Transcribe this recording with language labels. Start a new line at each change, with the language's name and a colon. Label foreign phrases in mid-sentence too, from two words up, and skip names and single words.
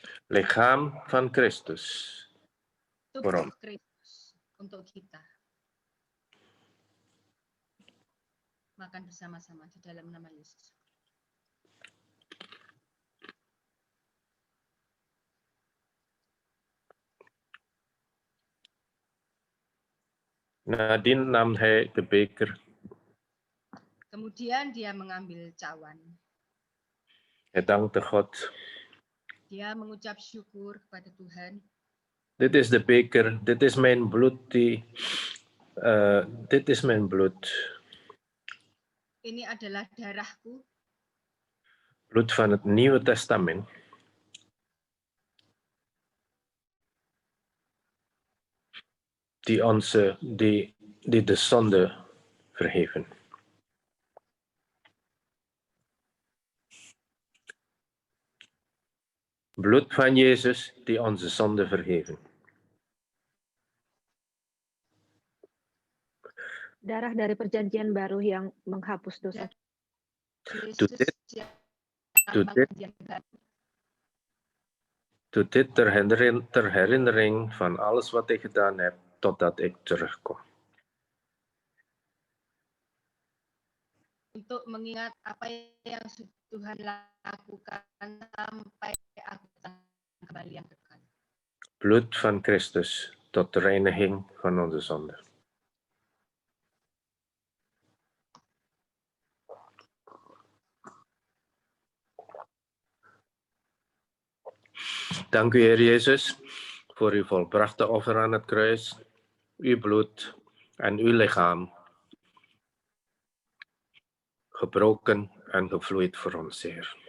Dutch: lichaam van Christus.
Indonesian: tubuh Kristus untuk kita. Makan bersama-sama di dalam nama Yesus.
Dutch: Nadien nam hij de beker.
Indonesian: Kemudian dia mengambil cawan.
Dutch: Hij dankte God.
Indonesian: Dia mengucap syukur kepada Tuhan.
Dutch: Dit is de beker, dit is mijn bloed. Dit is mijn bloed.
Indonesian: Ini adalah darahku,
Dutch: Bloed van het Nieuwe Testament. Die de zonde vergeven. Bloed van Jezus die onze zonde vergeven.
Indonesian: Darah dari perjanjian baru yang menghapus dosa. Yesus yang
Dutch: Doe dit ter herinnering van alles wat ik gedaan heb, totdat ik terugkom.
Indonesian: untuk mengingat apa yang Tuhan lakukan sampai aku kembali yang dekat.
Dutch: Bloed van Christus tot de reiniging van onze zonde. Dank u, Heer Jezus, voor uw volbrachte offer aan het kruis, uw bloed en uw lichaam, gebroken en gevloeid voor ons, Heer.